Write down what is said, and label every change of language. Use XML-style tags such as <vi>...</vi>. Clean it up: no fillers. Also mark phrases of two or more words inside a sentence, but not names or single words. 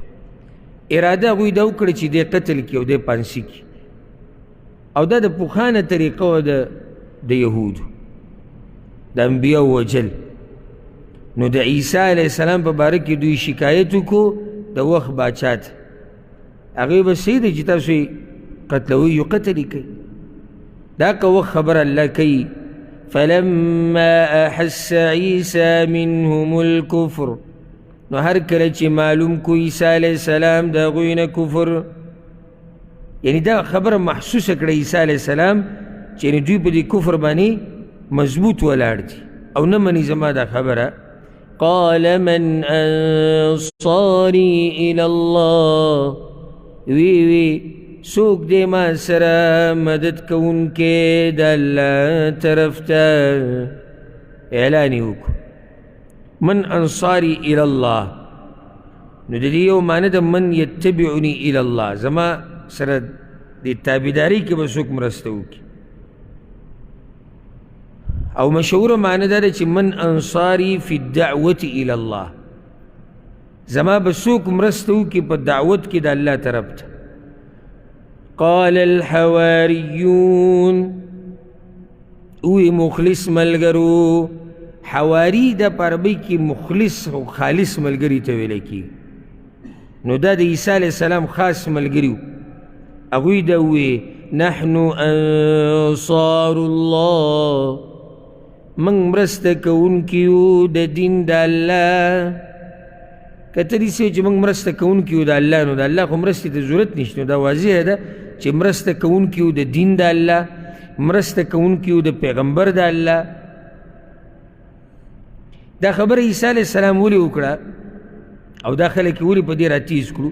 <ps>اراده هغوی دا وکړه چې دی قتل کړي او دی پانسي کړي، او دا د پخوانه طریقه وه د یهودو د انبیاو وجل. نو د عیسی علیه السلام په باره کې دوی شکایت وکړو د وخت باچا ته. هغوی به صحیح دی چې تاسو یې قتلوئ یو قتل یې کوي. دا که وخت خبر الله کوي.</ps> <ar>فلما احس عیسی منهم الکفر،</ar> <ps>نو هر کله چې معلوم کو عیسی علیه السلام د هغوی نه کفر، یعنی دا خبره محسوسه کړه عیسی علیه السلام چې یعنې دوی په دې کفر باندې مضبوط ولاړ دي او نه مني زما دا خبره.</ps> <ar>قال من انصاري الى الله،</ar> <ps>وی څوک دی ما سره مدد کوونکی د الله طرف ته؟ اعلان یې وکړو</ps> <ar>من انصاري الى الله.</ar> <ps>نو د دې یو معنی د</ps> <ar>من یتبعنی الى الله،</ar> <ps>زما سره د تابعدارۍ کې به څوک مرسته وکړي. او مشهوره معنی دا ده چې</ps> <ar>من انصاري فی الدعوة الى الله،</ar> <ps>زما به څوک مرسته وکړي په دعوت کې د الله طرف ته.</ps> <ar>قال الحواریون،</ar> <ps>اوی مخلص ملګرو. حواری دا په عربۍ کې مخلص او خالص ملګري ته ویلی کېږي. نو دا د عیسی علیه السلام خاص ملګري و. هغوی دا ووی</ps> <ar>نحن انصار الله،</ar> <ps>من مرسته کوونکي یو د دین د الله. که ته داسې وایې چې موږ مرسته کوونکي یو د الله، نو د الله خو مرستې ته ضرورت نشته. نو دا واضحه ده چې مرسته کوونکي یو د دین د الله، مرسته کوونکي یو د پیغمبر د الله. دا خبره عیسی علیه السلام ولې وکړه او دا خلک یې ولې په دې راتیز کړو؟</ps>